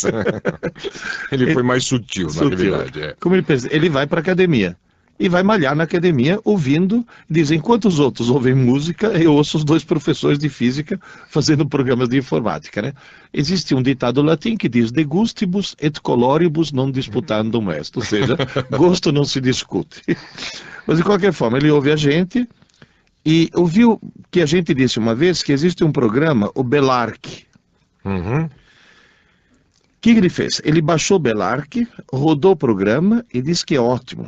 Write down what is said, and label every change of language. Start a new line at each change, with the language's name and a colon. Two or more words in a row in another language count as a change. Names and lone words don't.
Portuguese: Ele foi mais sutil, na realidade. Como ele vai para a academia e vai malhar na academia ouvindo, dizem, enquanto os outros ouvem música, eu ouço os 2 professores de física fazendo programas de informática, né? Existe um ditado latim que diz,
Latin: de gustibus et coloribus non disputandum est,
Portuguese: ou seja, gosto não se discute. Mas de qualquer forma, ele ouve a gente. E ouviu que a gente disse uma vez que existe um programa, o Belark. Uhum. O que ele fez? Ele baixou o Belark, rodou o programa e disse que é ótimo.